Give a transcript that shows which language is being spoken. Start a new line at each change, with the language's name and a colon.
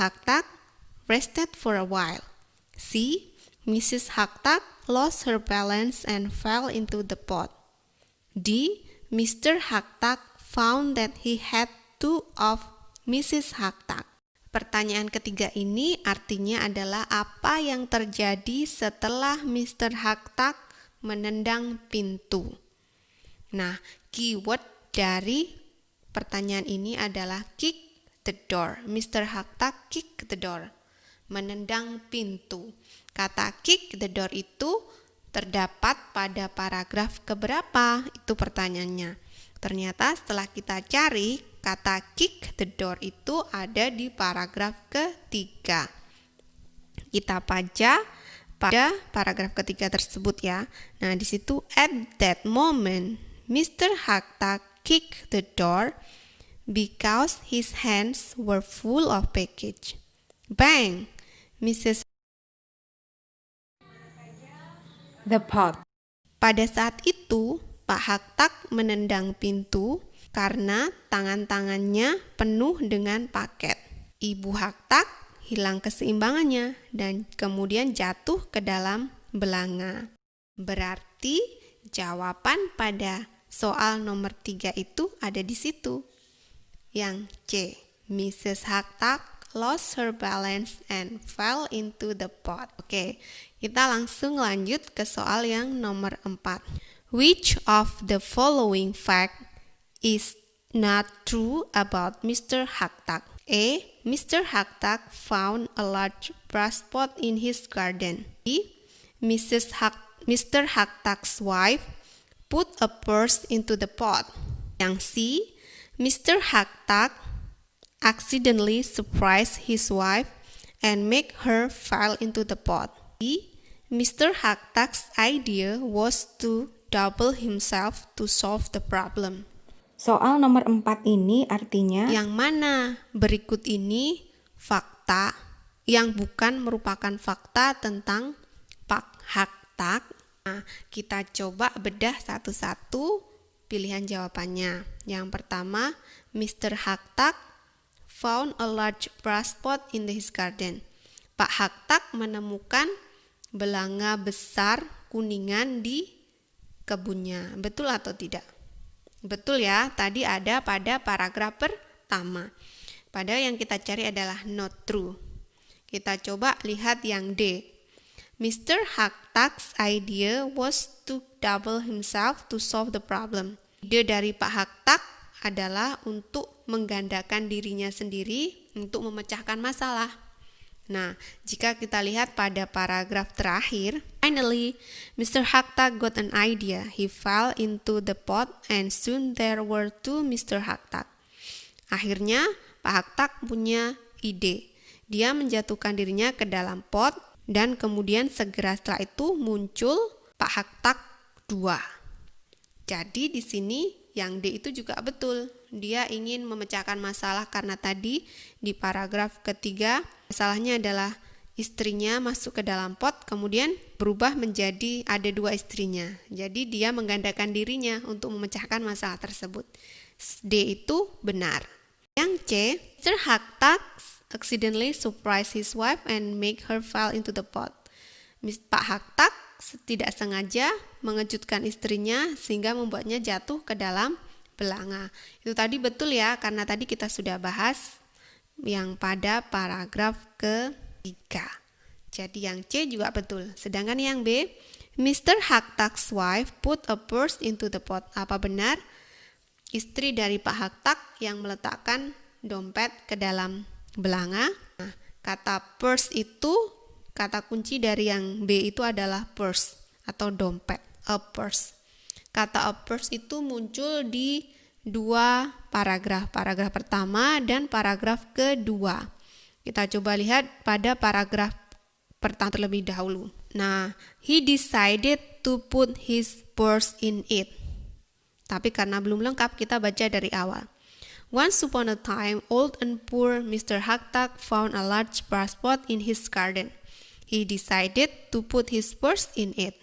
English: Hakta rested for a while. C. Mrs. Hakta lost her balance and fell into the pot. D. Mr. Hakta found that he had two of Mrs. Hakta.
Indonesian: Pertanyaan ketiga ini artinya adalah apa yang terjadi setelah Mr. Hakta menendang pintu. Nah, keyword dari pertanyaan ini adalah
English: kick the door.
Indonesian: Mr.
English: Hakta kick the door.
Indonesian: Menendang pintu. Kata kick the door itu terdapat pada paragraf keberapa? Itu pertanyaannya. Ternyata setelah kita cari, kata
English: kick the door
Indonesian: itu ada di paragraf ketiga. Kita baca pada paragraf ketiga tersebut ya. Nah, di situ
English: at that moment, Mr. Hakta kicked the door because his hands were full of package. Bang! Mrs. The pot.
Indonesian: Pada saat itu, Pak Hakta menendang pintu karena tangan-tangannya penuh dengan paket. Ibu Hakta hilang keseimbangannya dan kemudian jatuh ke dalam belanga. Berarti jawaban pada soal nomor 3 itu ada di situ. Yang C, Mrs.
English: Hakta lost her balance and fell into the pot.
Indonesian: Oke, kita langsung lanjut ke soal yang nomor 4.
English: Which of the following fact is not true about Mr. Hakta? A. Mr. Hakta found a large brass pot in his garden. B. Mr. Hakta's wife put a purse into the pot. Yang C. Mr. Hakta accidentally surprised his wife and make her fall into the pot. D. Mr. Hakta's idea was to double himself to solve the problem.
Indonesian: Soal nomor 4 ini artinya yang mana berikut ini fakta yang bukan merupakan fakta tentang Pak Hakta. Nah, kita coba bedah satu-satu pilihan jawabannya. Yang pertama, Mr.
English: Hakta found a large brass pot in his garden.
Indonesian: Pak Hakta menemukan belanga besar kuningan di kebunnya. Betul atau tidak? Betul ya, tadi ada pada paragraf pertama. Padahal yang kita cari adalah
English: not true.
Indonesian: Kita coba lihat yang D. Mr.
English: Hakta's idea was to double himself to solve the problem.
Indonesian: Ide dari Pak Hakta adalah untuk menggandakan dirinya sendiri untuk memecahkan masalah. Nah, jika kita lihat pada paragraf terakhir, finally, Mr.
English: Hakta got an idea. He fell into the pot and soon there were two Mr.
Indonesian: Hakta. Akhirnya, Pak Hakta punya ide. Dia menjatuhkan dirinya ke dalam pot dan kemudian segera setelah itu muncul Pak Hakta 2. Jadi di sini yang D itu juga betul. Dia ingin memecahkan masalah karena tadi di paragraf ketiga masalahnya adalah istrinya masuk ke dalam pot kemudian berubah menjadi ada 2 istrinya. Jadi dia menggandakan dirinya untuk memecahkan masalah tersebut. D itu benar. Yang C, Mr.
English: Hakta accidentally surprised his wife and make her fall into the pot.
Indonesian: Pak Hakta tidak sengaja mengejutkan istrinya sehingga membuatnya jatuh ke dalam belanga. Itu tadi betul ya, karena tadi kita sudah bahas yang pada paragraf ketiga. Jadi yang C juga betul. Sedangkan yang B, Mr.
English: Hakta's wife put a purse into the pot.
Indonesian: Apa benar? Istri dari Pak Hakta yang meletakkan dompet ke dalam belanga. Nah, kata purse itu kata kunci dari yang B itu adalah purse atau dompet, a purse. Kata a purse itu muncul di dua paragraf pertama dan paragraf kedua. Kita coba lihat pada paragraf pertama terlebih dahulu.
English: Nah, he decided to put his purse in it.
Indonesian: Tapi karena belum lengkap, kita baca dari awal.
English: Once upon a time, old and poor Mr. Haktak found a large passport in his garden. He decided to put his purse in it.